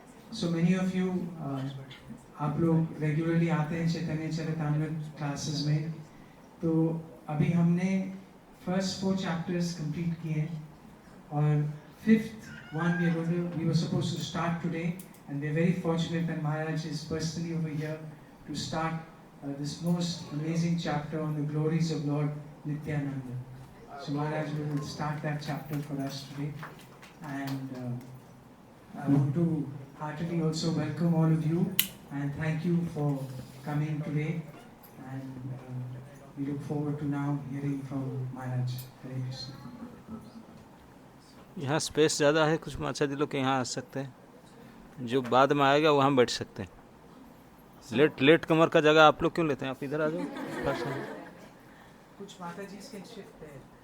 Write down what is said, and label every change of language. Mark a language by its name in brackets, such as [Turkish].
[English] So many of you [Hindi] आप लोग regularly आते हैं चैतन्य चरितामृत क्लासेस में. तो अभी हमने फर्स्ट 4 चैप्टर्स कंप्लीट किए हैं और fifth [English] one we were supposed to start today, and we are very fortunate that Maharaj is personally over here to start this most amazing chapter on the glories of Lord Nityananda. So Maharaj will start that chapter for us today, and I want to heartily also welcome all of you and thank you for coming today, and we look forward to now hearing from Maharaj. Hare Krishna. [Hindi] यहाँ space ज़्यादा है, कुछ माचा जी लोग के यहाँ आ सकते हैं, जो बाद में आएगा वहाँ बैठ सकते हैं. लेट कमर का जगह आप लोग क्यों लेते हैं? आप इधर आ जाओ. कुछ माता जी इसके शिफ्ट है.